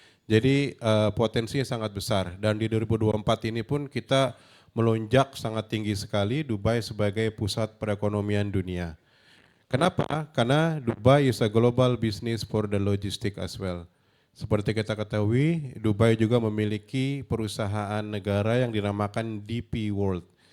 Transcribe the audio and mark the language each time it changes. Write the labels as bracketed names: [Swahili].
[Indonesian] Jadi potensinya sangat besar dan di 2024 ini pun kita melonjak sangat tinggi sekali Dubai sebagai pusat perekonomian dunia. Kenapa? Karena [English] Dubai is a global business for the logistic as well. [Indonesian] Seperti kita ketahui, Dubai juga memiliki perusahaan negara yang dinamakan DP World.